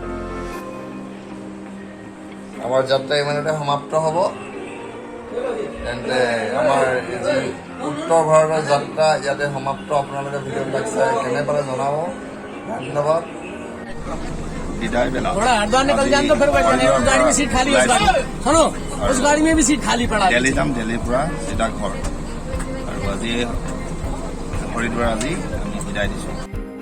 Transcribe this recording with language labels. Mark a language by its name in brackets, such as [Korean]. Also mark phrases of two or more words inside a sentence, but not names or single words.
[Assamese] আমাৰ যাত্ৰা ইমানতে সমাপ্ত হ'ব। তেন্তে আমাৰ যি উত্তৰ ভাৰতৰ যাত্ৰা ইয়াতে সমাপ্ত। আপোনালোকে ভিডিঅ'বিলাক চাই কেনে পালে জনাব। ধন্যবাদ। বিদায় বেলা। [Hindi] थोड़ा हरिद्वार निकल जाए तो फिर बैठे उस गाड़ी में सीट खाली है। सुनो, उस गाड़ी में भी सीट खाली पड़ा है। [Assamese] দিল্লী যাম, দিল্লীৰ পৰা চিধা ঘৰ। আৰু আজি হৰিদ্বাৰ আজি আমি বিদায় দিছোঁ।